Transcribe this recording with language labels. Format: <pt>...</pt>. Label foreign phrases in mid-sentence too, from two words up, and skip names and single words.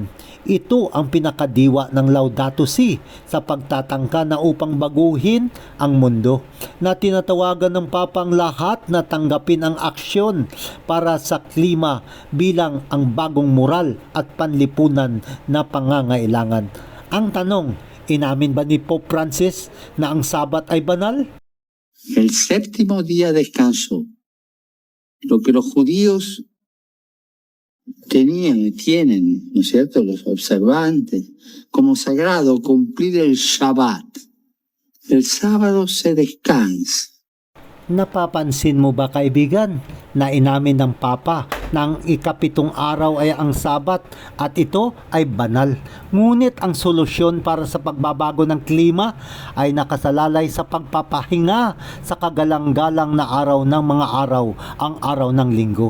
<tl>Ito ang pinakadiwa ng Laudato Si sa pagtatangka na upang baguhin ang mundo, na tinatawagan ng Papa ang lahat na tanggapin ang aksyon para sa klima bilang ang bagong moral at panlipunan na pangangailangan. Ang tanong, inamin ba ni Pope Francis na ang Sabat ay banal?</tl> <es>El séptimo día descanso, lo que los judíos tenían y tienen, ¿no es cierto?, los observantes, como sagrado cumplir el Shabbat. El sábado se descansa.</es> <tl>Napapansin mo ba, kaibigan, na inamin ng Papa na ang ika-7 araw ay ang Sabat at ito ay banal. Ngunit ang solusyon para sa pagbabago ng klima ay nakasalalay sa pagpapahinga sa kagalang-galang na araw ng mga araw, ang araw ng Linggo.</tl>